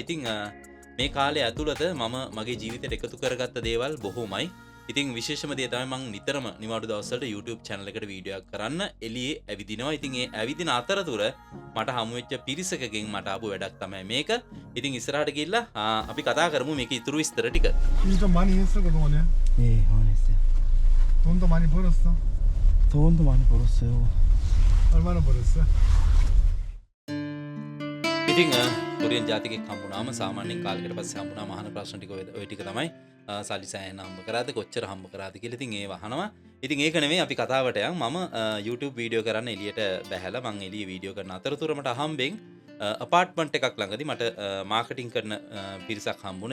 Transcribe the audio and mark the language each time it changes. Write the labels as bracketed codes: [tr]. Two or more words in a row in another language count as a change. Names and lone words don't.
[si] ඉතින් මේ කාලය ඇතුළත මම මගේ ජීවිතේට එකතු කරගත්ත දේවල් බොහොමයි. ඉතින් විශේෂම දේ තමයි මම නිතරම නිවාඩු දවස්වලට YouTube channel එකට වීඩියෝ එකක් කරන්න එළියේ ඇවිදිනවා. ඉතින් ඒ ඇවිදින අතරතුර මට හමු වෙච්ච පිරිසකකින් මට ආපු වැඩක් තමයි මේක. ඉතින් ඉස්සරහට ගිහිල්ලා අපි කතා කරමු මේකේ ඉතුරු විස්තර ටික. [ko] 진짜 많이 했어 그동안에? 예, 많이 했어요. 돈도 많이 벌었어? 돈도 많이 벌었어요. 얼마나 벌었어? [si] ඉතින් කොරියන් ජාතිකෙක් හම්බුනාම සාමාන්‍යයෙන් කාලෙකට පස්සේ හම්බුනාම අහන ප්‍රශ්න ටික ඔය ටික තමයි සල්ලි සෑහෙන හම්බ කරාද කොච්චර හම්බ කරාද කියලා. ඉතින් ඒව අහනවා. ඉතින් ඒක නෙමෙයි අපි කතාවට යන්. මම YouTube වීඩියෝ කරන්න එළියට බැහැලා මං එළිය වීඩියෝ කරන අතරතුර මට හම්බෙන් අපාර්ට්මන්ට් එකක් ළඟදී මට මාකටිං කරන පිරිසක් හම්බුණා.